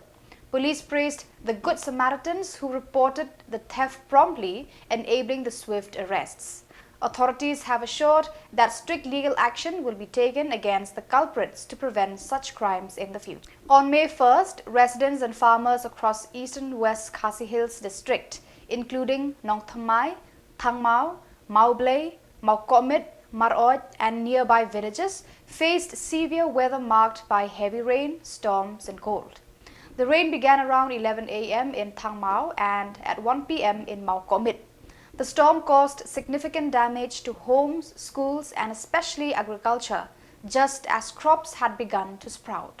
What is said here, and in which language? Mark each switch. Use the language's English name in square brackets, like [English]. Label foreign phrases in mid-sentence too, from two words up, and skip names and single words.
[English] Police praised the Good Samaritans who reported the theft promptly, enabling the swift arrests. Authorities have assured that strict legal action will be taken against the culprits to prevent such crimes in the future. On May 1st, residents and farmers across east and west Khasi Hills district, including Nongthamai, Thangmao, Maublay, Maukomit, Marot and nearby villages, faced severe weather marked by heavy rain, storms and cold. The rain began around 11 a.m. in Thangmao and at 1 p.m. in Maukomit. The storm caused significant damage to homes, schools and especially agriculture, just as crops had begun to sprout.